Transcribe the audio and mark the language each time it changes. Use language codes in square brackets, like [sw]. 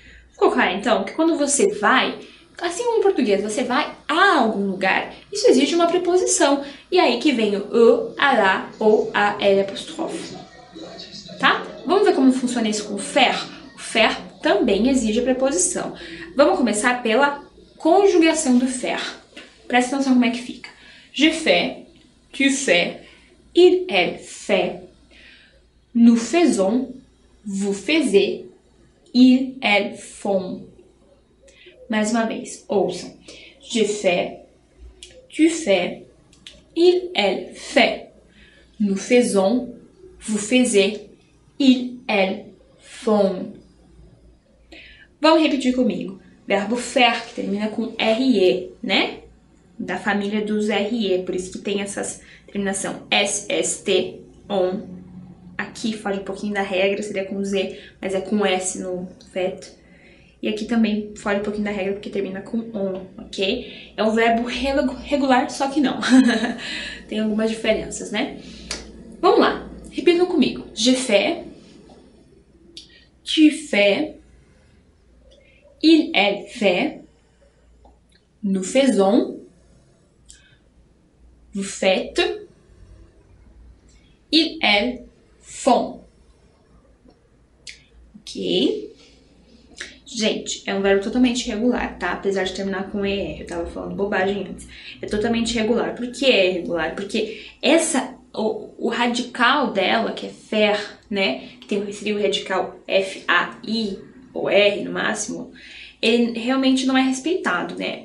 [pt] Ficou claro então que quando você vai, assim como em português, você vai a algum lugar, isso exige uma preposição. E aí que vem o, a, la, ou a, l apóstrofe. Tá? Vamos ver como funciona isso com o faire? O faire também exige a preposição. Vamos começar pela conjugação do faire. Presta atenção como é que fica. [fr] Je fais, tu fais, il, elle fait, nous faisons, vous faisiez, il, elle font. [pt] Mais uma vez, ouçam. [fr] Je fais, tu fais, il, elle fait, nous faisons, vous faisiez, il, elle font. [pt] Vamos repetir comigo. Verbo faire, que termina com RE, né? Da família dos RE, por isso que tem essas terminação S, S, T, ON. Aqui foge um pouquinho da regra, seria com Z, mas é com S no fait. E aqui também foge um pouquinho da regra, porque termina com ON, ok? É um verbo regular, só que não. Tem algumas diferenças, né? Vamos lá, repitam comigo. [fr] Je fais, tu fais, il, elle fait, nous faisons, vous faites, il, elle font. [pt] Ok? Gente, é um verbo totalmente irregular, tá? Apesar de terminar com ER, eu tava falando bobagem antes. É totalmente irregular. Por que é irregular? Porque o radical dela, que é faire, né? Que seria o radical F-A-I ou R no máximo, ele realmente não é respeitado, né?